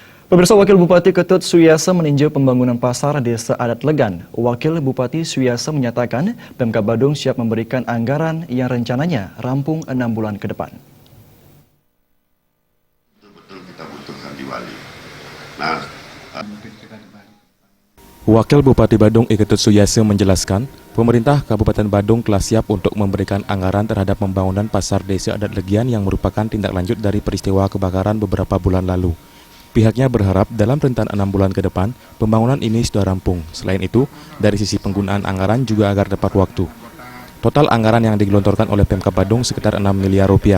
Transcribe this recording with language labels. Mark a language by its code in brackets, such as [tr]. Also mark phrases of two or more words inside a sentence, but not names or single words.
[id] Pemirsa, Wakil Bupati Ketut Suyasa meninjau pembangunan pasar Desa Adat Legan. Wakil Bupati Suyasa menyatakan Pemkab Badung siap memberikan anggaran yang rencananya rampung 6 bulan ke depan. Betul kita butuhkan di Wali. Nah, Wakil Bupati Badung Ketut Suyasa menjelaskan, pemerintah Kabupaten Badung telah siap untuk memberikan anggaran terhadap pembangunan pasar Desa Adat Legian yang merupakan tindak lanjut dari peristiwa kebakaran beberapa bulan lalu. Pihaknya berharap dalam rentan 6 bulan ke depan, pembangunan ini sudah rampung. Selain itu, dari sisi penggunaan anggaran juga agar tepat waktu. Total anggaran yang digelontorkan oleh Pemkab Badung sekitar 6 miliar rupiah.